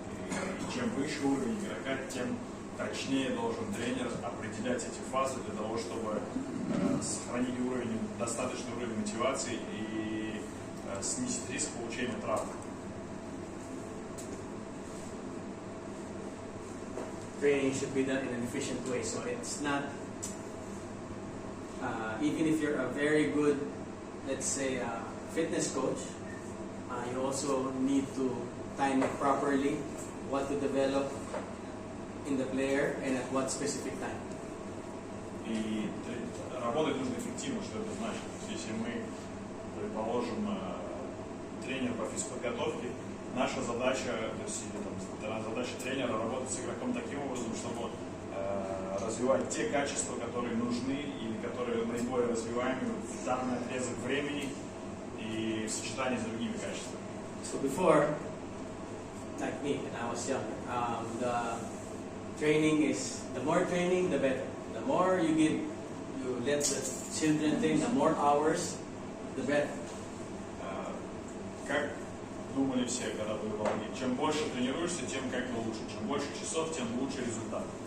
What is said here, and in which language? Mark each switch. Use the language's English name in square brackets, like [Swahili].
[Russian] И чем выше уровень игрока, тем точнее должен тренер определять эти фазы для того, чтобы сохранить уровень, достаточный уровень мотивации и снизить риск получения травм. [English] Training should be done in an efficient way. So it's not, even if you're a very good, let's say, fitness coach, you also need to time it properly, what to develop in the player and at what specific time. [Russian] И работать нужно эффективно, что это значит. То есть, если мы, предположим, тренер по физподготовке, наша задача, то есть, задача тренера работать с игроком таким образом, чтобы развивать те качества, которые нужны или которые наиболее развиваемы в данный отрезок времени и в сочетании с другими качествами. [English] So before, like me, when I was young, the training is, the more training, the better. The more you let the children train, the more hours, the better. [Russian] Как думали все, когда были молодые, чем больше тренируешься, тем как бы лучше. Чем больше часов, тем лучше результат.